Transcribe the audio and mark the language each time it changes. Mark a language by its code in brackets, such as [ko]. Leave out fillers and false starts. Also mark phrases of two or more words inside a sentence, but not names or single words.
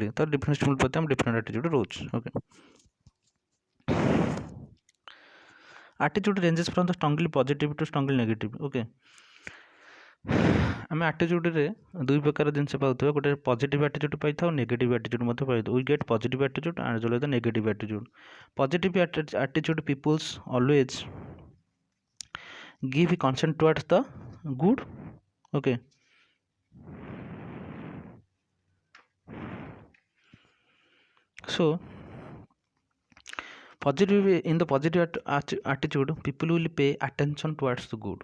[en] ତ different stimuli [or] ପ୍ରତି ଆମ [en] different attitude ରହୁଛି। Okay, attitude ranges from the strongly positive to strongly negative. [or] ଓକେ, ଆମେ ଆଟିଚ୍ୟୁଡ଼ରେ ଦୁଇ ପ୍ରକାର ଜିନିଷ ପାଉଥିବା, ଗୋଟେ [en] positive attitude [or] ପାଇଥାଉ, [en] negative attitude [or] ମଧ୍ୟ ପାଇଥାଉ। [en] We get positive attitude and the negative attitude. positive attitude peoples always give consent towards the good. Okay, so positive, in the positive attitude people will pay attention towards the good.